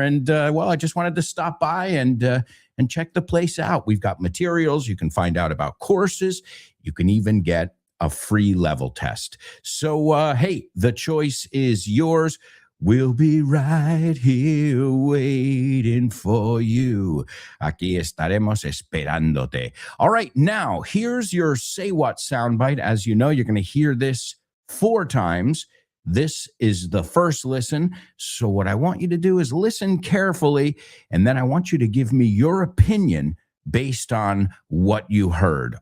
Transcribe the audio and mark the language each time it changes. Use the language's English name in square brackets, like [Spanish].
[English] And, I just wanted to stop by and check the place out. We've got materials. You can find out about courses. You can even get a free level test. So, hey, the choice is yours. We'll be right here waiting for you. [Spanish] Aquí estaremos esperándote. [English] All right, now here's your Say What soundbite. As you know, you're going to hear this 4 times. This is the first listen. So, what I want you to do is listen carefully, and then I want you to give me your opinion based on what you heard.